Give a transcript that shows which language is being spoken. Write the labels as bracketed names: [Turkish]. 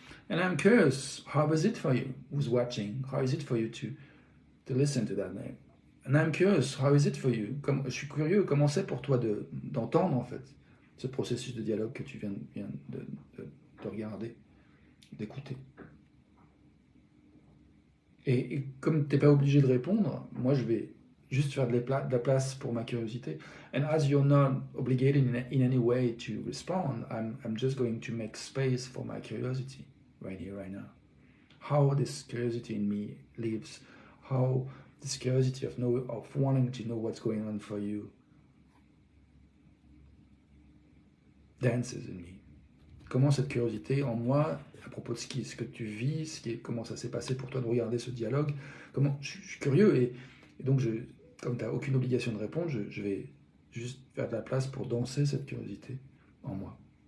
[English] And I'm curious, how is it for you who's watching? How is it for you to listen to that name? And I'm curious, how is it for you? [French] Je suis curieux, comment c'est pour toi d'entendre en fait ce processus de dialogue que tu viens de regarder, d'écouter. Et comme tu n'es pas obligé de répondre, moi je vais juste faire de la place pour ma curiosité. [English] And as you're not obligated in any way to respond, I'm just going to make space for my curiosity right here, right now. How this curiosity in me lives, how this curiosity of wanting to know what's going on for you dances in me. [French] Comment cette curiosité en moi, à propos de ce que tu vis, comment ça s'est passé pour toi de regarder ce dialogue, je suis curieux et donc comme tu n'as aucune obligation de répondre, je vais juste faire de la place pour danser cette curiosité en moi.